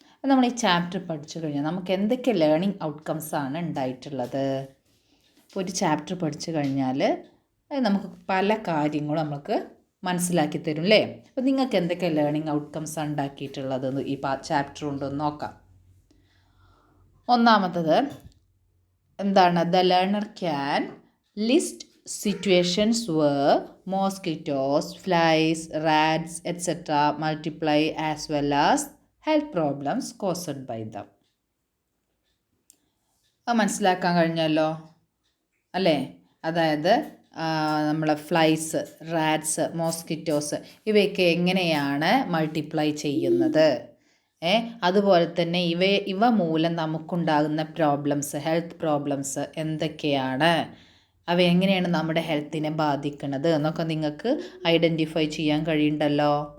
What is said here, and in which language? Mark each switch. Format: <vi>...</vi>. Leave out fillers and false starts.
<ml>നമ്മൾ ഈ ചാപ്റ്റർ പഠിച്ചു കഴിഞ്ഞാൽ നമുക്ക് എന്തൊക്കെ ലേണിംഗ് ഔട്ട്കംസ് ആണ് ഉണ്ടായിട്ടുള്ളത്? ഇപ്പോൾ ഒരു ചാപ്റ്റർ പഠിച്ചു കഴിഞ്ഞാൽ നമുക്ക് പല കാര്യങ്ങളും നമുക്ക് മനസ്സിലാക്കി തരും അല്ലേ? അപ്പോൾ നിങ്ങൾക്ക് എന്തൊക്കെ ലേണിംഗ് ഔട്ട്കംസ് ആണ് ഉണ്ടാക്കിയിട്ടുള്ളത് ഈ ചാപ്റ്റർ കൊണ്ടൊന്ന് നോക്കാം. ഒന്നാമത്തത് എന്താണ്?</ml> <en>The learner can list situations where mosquitoes, flies, rats, etc. multiply as well as health problems caused by them.</en> <ml>അത് മനസ്സിലാക്കാൻ കഴിഞ്ഞല്ലോ അല്ലേ? അതായത് നമ്മളെ ഫ്ലൈസ്, റാറ്റ്സ്, മോസ്കിറ്റോസ് ഇവയൊക്കെ എങ്ങനെയാണ് മൾട്ടിപ്ലൈ ചെയ്യുന്നത്, അതുപോലെ തന്നെ ഇവ മൂലം നമുക്കുണ്ടാകുന്ന പ്രോബ്ലംസ്, ഹെൽത്ത് പ്രോബ്ലംസ് എന്തൊക്കെയാണ്, അവ എങ്ങനെയാണ് നമ്മുടെ ഹെൽത്തിനെ ബാധിക്കുന്നത് എന്നൊക്കെ നിങ്ങൾക്ക് ഐഡൻറ്റിഫൈ ചെയ്യാൻ കഴിയുന്നുണ്ടല്ലോ.</ml>